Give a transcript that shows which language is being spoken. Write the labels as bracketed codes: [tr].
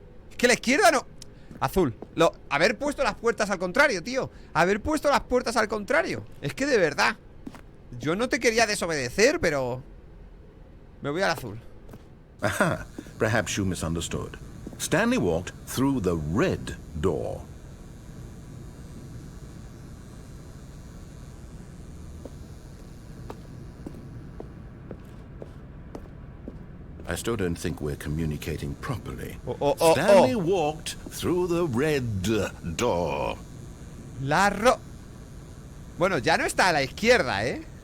[es] Es que la izquierda no. Azul. Haber puesto las puertas al contrario, tío. Haber puesto las puertas al contrario. Es que de verdad. Yo no te quería desobedecer, pero... me voy al azul. [en] Aha, perhaps you misunderstood. Stanley walked through the red door. I still don't think we're communicating properly. Stanley walked through the red door. [es] Bueno, ya no está a la izquierda, ¿eh?